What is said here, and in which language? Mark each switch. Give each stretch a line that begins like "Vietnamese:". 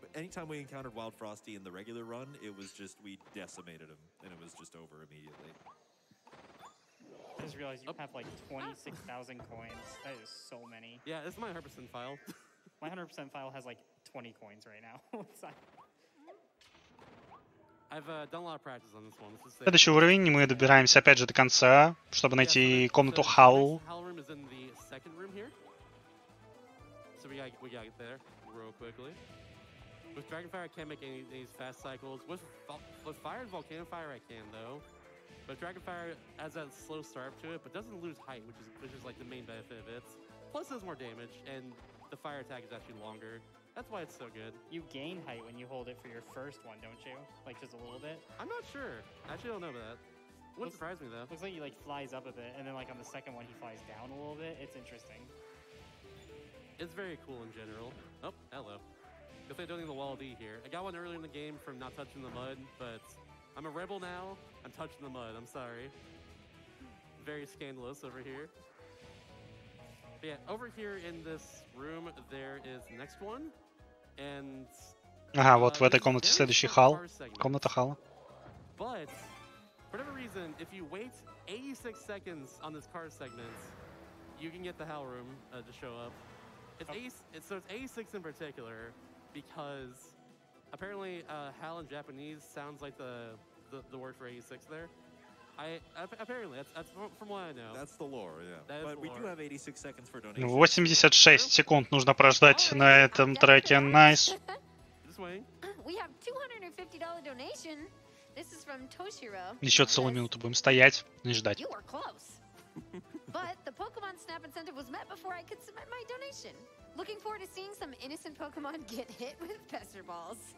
English: Anytime we encountered Wild Frosty in the regular run, it was just, we decimated him, and it was just over immediately. I just realized you have like 26,000 coins. That is so many. Yeah, this is my 100% file. My 100% file has like 20 coins right now. I've done a lot of practice on this one.
Russian: Следующий уровень, и мы добираемся опять же до конца, чтобы найти комнату Хал.
English: HAL room is in the second room here. So we gotta get there real quickly. With Dragonfire, I can't make any of these fast cycles. With Fire and Volcano Fire, I can though. But Dragonfire has that slow start to it, but doesn't lose height, which is like the main benefit of it. Plus, it does more damage, and the fire attack is actually longer. That's why it's so good. You gain height when you hold it for your first one, don't you? Like just a little bit? I'm not sure. I actually don't know about that. Wouldn't surprise me though. Looks like he like flies up a bit, and then like on the second one he flies down a little bit. It's interesting. It's very cool in general. Oh, hello. Guess I don't need the wall D here. I got one earlier in the game from not touching the mud, but I'm a rebel now. I'm touching the mud. I'm sorry. Very scandalous over here. But yeah, over here in this room, there is the next one. And
Russian: Ага, вот в этой комнате следующий Хал. Комната Хала.
English: But for whatever reason, if you wait 86 seconds on this car segment, you can get the HAL room to show up. It's 86 in particular because apparently HAL in Japanese sounds like the word for 86 there. Apparently, that's from what I know. That's the lore, yeah. But we do have 86 seconds for donation.
Russian: 86 секунд нужно прождать на этом треке.
English: Nice. We have $250 donation. This is from Toshiro.
Russian: Еще целую минуту будем стоять и ждать.
English: You were close. But the Pokemon Snap incentive was met before I could submit my donation. Looking forward to seeing some innocent Pokemon get hit with Pester Balls.